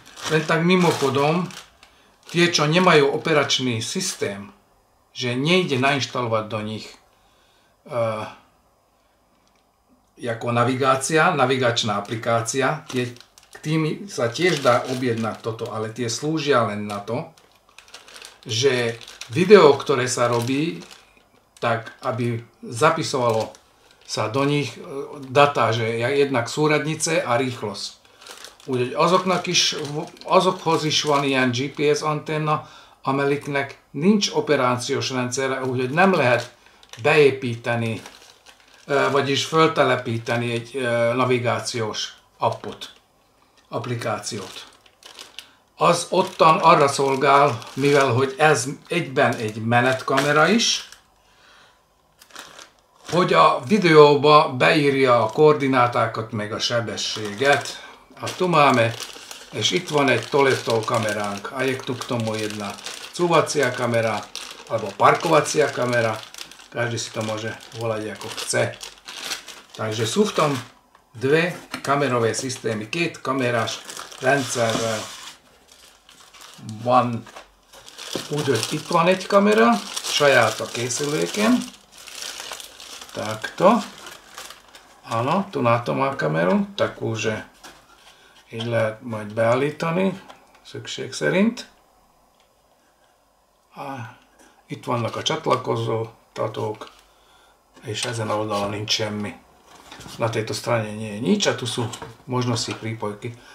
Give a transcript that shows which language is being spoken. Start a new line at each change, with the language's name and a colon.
Slovak: Len tak mimochodom, tie, čo nemajú operačný systém, že nejde nainštalovať do nich ako navigačná aplikácia, k tým sa tiež dá objednať toto, ale tie slúžia len na to, že video, ktoré sa robí, tak aby zapisovalo sa do nich data, že jednak súradnice a rýchlosť.
Hungarian: Úgyhogy azokhoz is van ilyen GPS antenna, amelyiknek nincs operációs rendszere, úgyhogy nem lehet beépíteni, vagyis föltelepíteni egy navigációs applikációt. Az ottan arra szolgál, mivel hogy ez egyben egy menetkamera is, hogy a videóba beírja a koordinátákat meg a sebességet.
Slovak: A tu máme,
Hungarian: és itt van egy toletol kameránk.
Slovak: A je tu k tomu jedna cúvacia kamera, alebo parkovacia kamera. Každý si to môže volať ako chce. Takže sú v tom dve kamerové systémy,
Hungarian: két kamerás rendszerrel van. Úgyhogy itt van egy kamera, saját a készüléken. Takto.
Slovak: Áno, tu na to má kameru, takú, že
Hungarian: így lehet majd beállítani, szükség szerint. Itt vannak a csatlakozótatók, és ezen a oldalon nincs semmi.
Slovak: Na tejto strane nie je nič a tu sú možnosti prípojky.